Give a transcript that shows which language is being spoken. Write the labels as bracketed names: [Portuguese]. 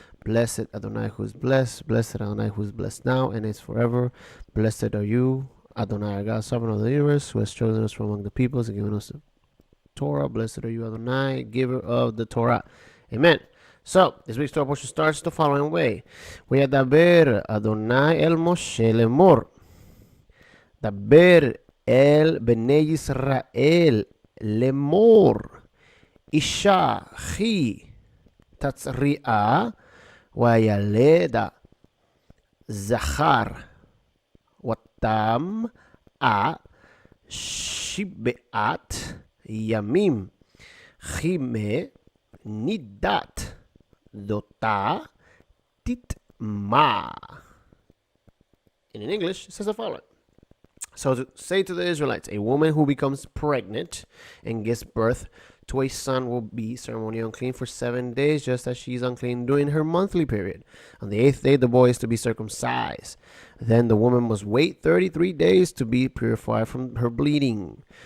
[English] Blessed Adonai who is blessed, blessed Adonai who is blessed now and is forever. Blessed are you, Adonai, our God, sovereign of the universe, who has chosen us from among the peoples and given us the Torah. Blessed are you, Adonai, giver of the Torah. Amen. So, this week's Torah portion starts the following way. [Hebrew] וידבר אדוני אל משה לאמור. דבר אל בני ישראל לאמור. אישה כי תצריעה וילדה זכר וטמאה שבעת ימים חימה נידת דותה תטמא. [English] In English, it says the following. So to say to the Israelites, a woman who becomes pregnant and gives birth to a son will be ceremonially unclean for 7 days, just as she is unclean during her monthly period. On the 8th day, the boy is to be circumcised. Then the woman must wait 33 days to be purified from her bleeding.